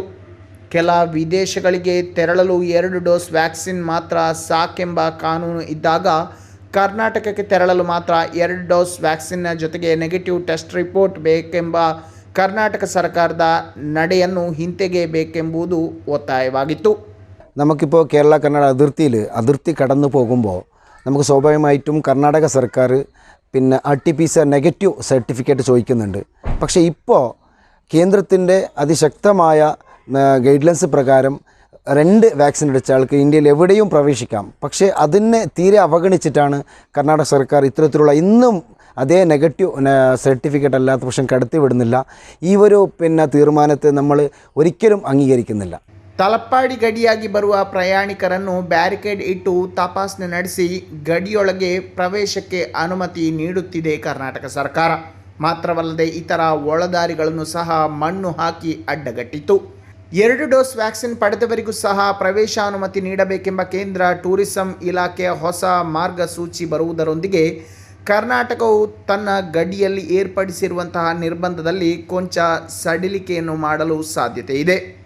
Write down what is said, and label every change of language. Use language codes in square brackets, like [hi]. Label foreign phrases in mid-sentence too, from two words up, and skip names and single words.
[kn] ಕೆಲ ವಿದೇಶಗಳಿಗೆ ತೆರಳಲು 2 [en] dose vaccine [kn] ಮಾತ್ರ ಸಾಕೆಂಬ ಕಾನೂನು ಇದ್ದಾಗ ಕರ್ನಾಟಕಕ್ಕೆ ತೆರಳಲು ಮಾತ್ರ 2 [en] dose vaccine [kn] ಜೊತೆಗೆ [en] negative test report [kn] ಬೇಕೆಂಬ ಕರ್ನಾಟಕ ಸರ್ಕಾರದ ನಡೆಯನ್ನು ಹಿಂತೆಗೆಯಬೇಕೆಂಬುದು ഒത്തായವಾಗಿತ್ತು. [ml] നമുക്കിപ്പോൾ കേരള കർണാടക അതിർത്തി കടന്നു പോകുമ്പോൾ നമുക്ക് സ്വാഭാവികമായിട്ടും കർണാടക സർക്കാർ പിന്നെ RT-PCR [en] negative certificate [ml] ചോദിക്കുന്നുണ്ട്. പക്ഷേ ഇപ്പോൾ കേന്ദ്രത്തിൻ്റെ അതിശക്തമായ ഗൈഡ്ലൈൻസ് പ്രകാരം 2 വാക്സിൻ അടിച്ച ആൾക്ക് ഇന്ത്യയിൽ എവിടെയും പ്രവേശിക്കാം. പക്ഷേ അതിനെ തീരെ അവഗണിച്ചിട്ടാണ് കർണാടക സർക്കാർ ഇത്തരത്തിലുള്ള ഇന്നും അതേ [en] negative certificate [ml] അല്ലാത്ത പക്ഷം കടത്തി വിടുന്നില്ല. ഈ ഒരു തീരുമാനത്തെ നമ്മൾ ഒരിക്കലും അംഗീകരിക്കുന്നില്ല. [kn] ತಲಪ್ಪಾಡಿ ಗಡಿಯಾಗಿ ಬರುವ ಪ್ರಯಾಣಿಕರನ್ನು ಬ್ಯಾರಿಕೇಡ್ ಇಟ್ಟು ತಪಾಸಣೆ ನಡೆಸಿ ಗಡಿಯೊಳಗೆ ಪ್ರವೇಶಕ್ಕೆ ಅನುಮತಿ ನೀಡುತ್ತಿದೆ ಕರ್ನಾಟಕ ಸರ್ಕಾರ. ಮಾತ್ರವಲ್ಲದೆ ಇತರ ಒಳದಾರಿಗಳನ್ನು ಸಹ ಮಣ್ಣು ಹಾಕಿ ಅಡ್ಡಗಟ್ಟಿತು. 2 [en] dose vaccine [kn] ಪಡೆದವರಿಗೂ ಸಹ ಪ್ರವೇಶಾನುಮತಿ ನೀಡಬೇಕೆಂಬ ಕೇಂದ್ರ ಟೂರಿಸಂ ಇಲಾಖೆಯ ಹೊಸ ಮಾರ್ಗಸೂಚಿ ಬರುವುದರೊಂದಿಗೆ ಕರ್ನಾಟಕವು ತನ್ನ ಗಡಿಯಲ್ಲಿ ಏರ್ಪಡಿಸಿರುವಂತಹ ನಿರ್ಬಂಧದಲ್ಲಿ ಕೊಂಚ ಸಡಿಲಿಕೆಯನ್ನು ಮಾಡಲು ಸಾಧ್ಯತೆ ಇದೆ.